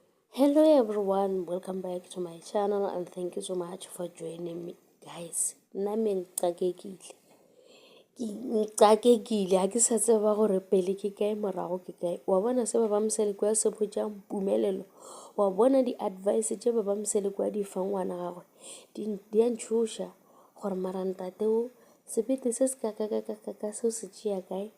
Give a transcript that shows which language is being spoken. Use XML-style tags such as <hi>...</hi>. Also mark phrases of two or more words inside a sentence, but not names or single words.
<en>Hello everyone, welcome back to my channel and thank you so much for joining me guys.</en> <zu>Nami ngicakekile</zu> <nso>ha ke sa tseba gore pele ke kae morago ke kae. Wa bona se ba ba Mseleku ya se photjang Mpumelelo, wa bona di advice tše ba ba Mseleku di fa ngwana gagwe di a ntšhoša gore mara ntate o sebete se se ka se se tšea kae.</nso>